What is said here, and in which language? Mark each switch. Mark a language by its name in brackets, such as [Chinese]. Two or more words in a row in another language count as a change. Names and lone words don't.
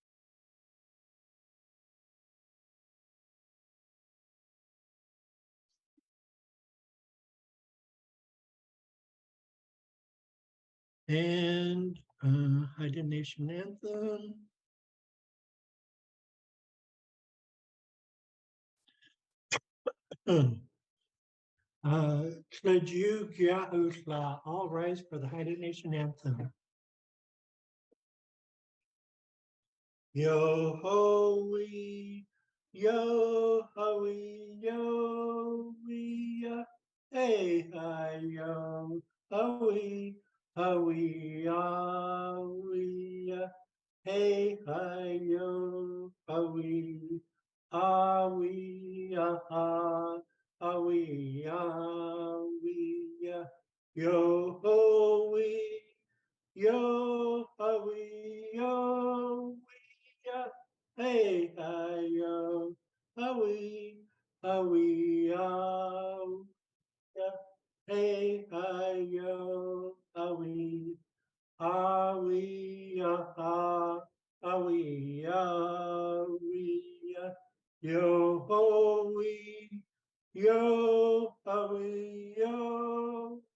[English] And Haida Nation Anthem. [Haida] Tlaju Gyahutla, [English] all rise for the Haida Nation Anthem. Yo ho wee, yo ho wee, yo wee, hey hi yo ho wee, hey hi yo ho wee, yo ho wee, yo ho wee, yo. Hey, hi, yo, howie, howie, yeah. Hey, hi, yo, howie, howie, howie, yo, howie, yo, howie, yo,